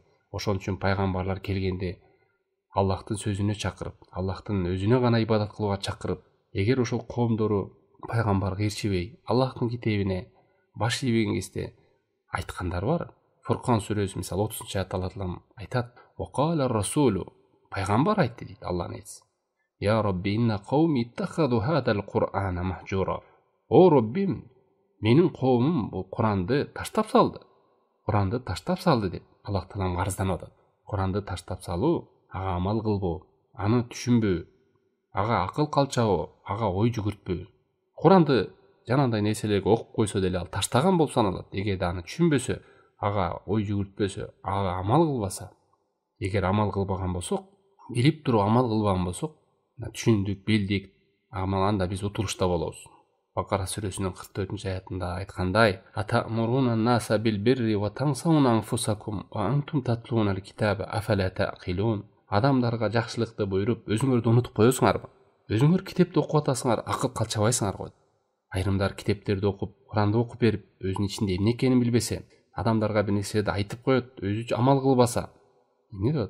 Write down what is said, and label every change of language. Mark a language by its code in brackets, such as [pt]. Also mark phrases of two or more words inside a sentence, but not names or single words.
[ky] Ошон үчүн пайгамбарлар келгенде Аллахтын сөзүнө чакырып, Аллахтын өзүнө гана ибадат кылууга чакырып, эгер ошол коомдору пайгамбарга ээрчибей, Аллахтын китебине баш ийбеген кезде айткандар бар. Фуркан сүрөсү мисалы 30-аятта Алла Таалам айтат: [ar] "وقال الرسول", [ky] пайгамбар айтты дейт Алланын элчиси: [ar] "يا رب إن قومي اتخذوا هذا القرآن مهجورا." [ky] О Роббим, менин коомум бул Куранды таштап салды. Куранды таштап салды деп Аллах Таалам арызданып атат. Куранды таштап салуу, ага амал кылбоо, аны түшүнбөө, ага акыл калчабоо, ага ой жүгүртпөө. Куранды жанагындай нерселерге окуп койсо деле ал таштаган болуп саналат. Эгерде аны түшүнбөсө, ага ой жүгүртпөсө, ага амал кылбаса, эгер амал кылбаган болсок, билип туруп амал кылбаган болсок, түшүндүк, билдик, анда биз утулушта болобуз. Бакара сүрөсүнүн 44-аятында айткандай: [ar] "أتأمرون الناس بالبر وتنسون أنفسكم وأنتم تتلون الكتاب أفلا تعقلون." [ky] Адамдарга жакшылыкты буйруп, өзүңөрдү унутуп коесуңарбы? Өзүңөр китепти окуп атасыңар, акыл калчабайсыңар го. Айрымдар китептерди окуп, Куранды окуп берип, өзүнүн ичинде эмне экенин билбесе, адамдарга бир нерседи айтып коет, өзү амал кылбаса, эмне болот?